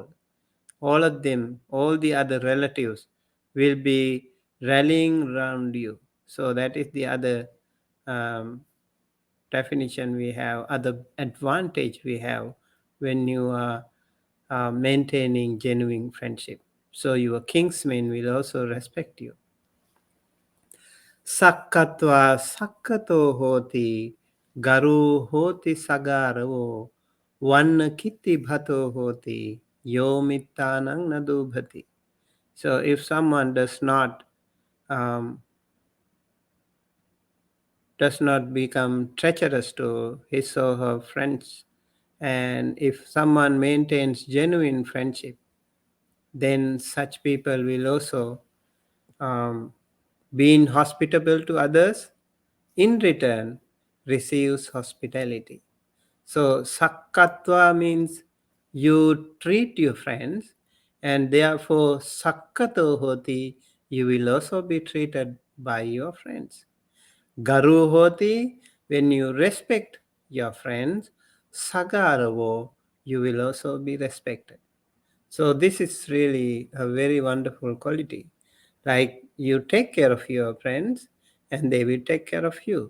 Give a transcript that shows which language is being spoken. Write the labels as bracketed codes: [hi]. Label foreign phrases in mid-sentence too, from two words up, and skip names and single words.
[en] All of them, all the other relatives will be rallying around you. So that is the other um, definition we have, other advantage we have when you are maintaining genuine friendship. So your kinsmen will also respect you. [pi] Sakkatva sakkato hoti, garu hoti sagaravo, vanna kitti bhato hoti, yomittanang nadubhati. [en] So if someone um, does not become treacherous to his or her friends, and if someone maintains genuine friendship, then such people will also um, being hospitable to others, in return receives hospitality. So sakkatva means you treat your friends, and therefore [pi] sakkato hoti, [en] you will also be treated by your friends. [pi] Garu hoti, [en] when you respect your friends, sagaravo, you will also be respected. So this is really a very wonderful quality. Like you take care of your friends and they will take care of you.